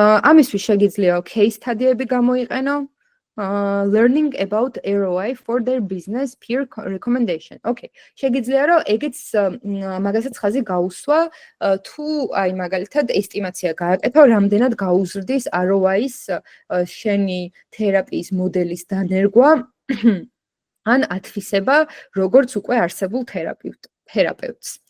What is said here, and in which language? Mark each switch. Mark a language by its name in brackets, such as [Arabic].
[Georgian] ამისთვის შეგიძლია case study-ები გამოიყენო. [English] Learning about ROI for their business peer recommendation. [Georgian] Okay, შეგიძლია რომ ეგეც მაგასაც ხაზი გაუსვა თუ აი მაგალითად ესტიმაცია გააკეთო რამდენად გაუზრდის ROI-ის შენი თერაპიის მოდელის დანერგვა ან ათვისება როგორც უკვე არსებულ თერაპევტს.